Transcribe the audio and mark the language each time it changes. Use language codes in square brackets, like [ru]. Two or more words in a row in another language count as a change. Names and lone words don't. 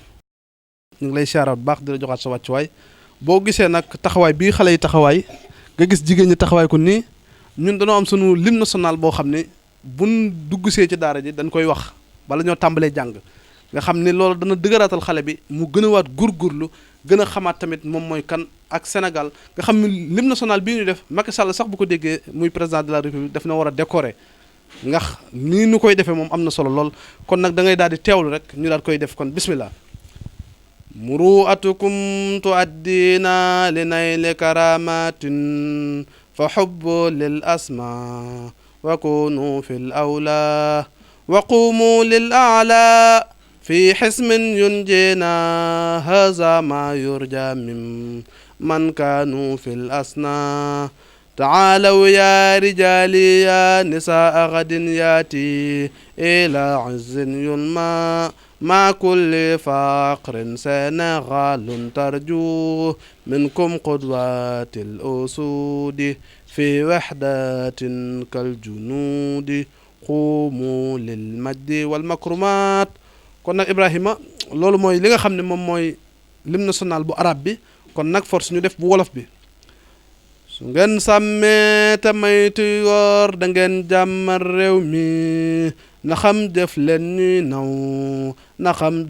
[wo] ñu ngi lay siyaaraat bu baax di la joxaat sa wàccuwaay boo gisee nag taxawaay bii xale yi taxawaay nga gis jigéen ñi taxawaay ko nii ñun dañoo am sunu lim national boo xam ne buñ dugg see ci daara ji dañ koy wax bala ñoo tàmbalee jàng nga xam ne loolu dana dëgëraatal xale bi mu gën a waat góorgóorlu gën a xamaat tamit moom mooy kan ak Sénégal nga xam ne lim national bii ñu def Macky Sall sax bu ko déggee muy [fr] président de la République [wo] daf na war a décorer ndax nii nu koy defee moom am na solo lool kon nag da ngay daal di teewlu rek ñu daal koy def kon bismillah [ar] مروءتكم تؤدينا لنيل كرامة فحب للأسماء وكونوا في الأولى وقوموا للأعلى في حصن ينجينا هذا ما يرجى من من كانوا في الأسنى تعالوا يا رجالي يا نساء غد ياتي إلى عز ينمى مع كل فقر سنغال ترجو منكم قدوات الأسود في وحدة كالجنود قوموا للمجد والمكرمات. [wo] kon nag Ibrahima loolu mooy li nga xam ne moom mooy [fr] l'hymne national [wo] bu arab bi. kon nag force ñu def bu wolof bi. su ngeen sàmmee te maytu yoor da ngeen jàmmal réew mi na xam def leen ñuy naw na xam